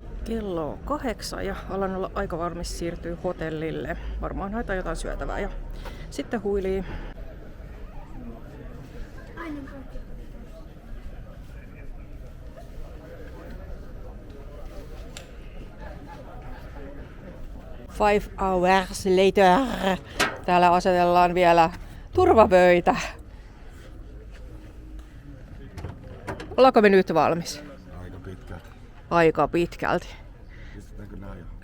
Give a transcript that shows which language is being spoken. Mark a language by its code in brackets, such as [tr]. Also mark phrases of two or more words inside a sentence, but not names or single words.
[fi] Kello on 8 ja alan olla aika valmis siirtyä hotellille. Varmaan haetaan jotain syötävää ja sitten huilii. [en] Five hours later. [fi] Täällä asetellaan vielä turvavöitä. Ollaanko me nyt valmis? Aika pitkälti. Aika pitkälti. Pistetäänkö nää johonkin?